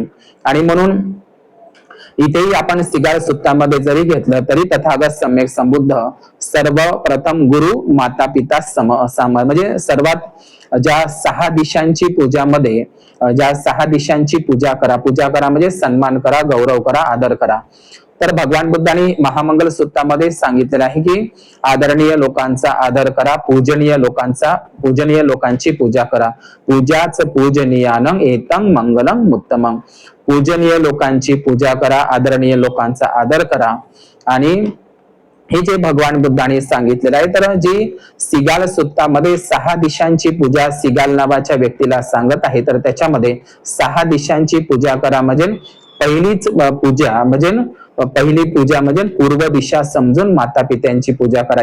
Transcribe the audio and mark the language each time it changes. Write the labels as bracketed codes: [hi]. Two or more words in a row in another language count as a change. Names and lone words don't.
[mr] आणि म्हणून इथेही आपण सिगाल सुत्तामध्ये जरी घेतलं तरी तथागत सम्यक संबुद्ध सर्वप्रथम गुरु माता पिता म्हणजे सर्वात ज्या 6 दिशांची पूजामध्ये ज्या 6 दिशांची पूजा करा म्हणजे सन्मान करा, गौरव करा, आदर करा. तर भगवान बुद्धांनी महामंगल सूत्रामध्ये सांगितलेलं आहे की आदरणीय लोकांचा आदर करा, पूजनीय लोकांची पूजा करा. [pi] पूजाच पूजनीयानं एतं मंगलम उत्तमं. [mr] पूजनीय लोकांची पूजा करा, आदरणीय लोकांचा आदर करा. आणि हे जे भगवान बुद्धांनी सांगितलेलं आहे, तर जी सिगाल सुत्तामध्ये 6 दिशांची पूजा सिगाल नावाच्या व्यक्तीला सांगत आहे, तर त्याच्यामध्ये 6 दिशांची पूजा करा म्हणजे पहिली पूजा म्हणजे पूर्व दिशा समजून माता पित्यांची पूजा करा.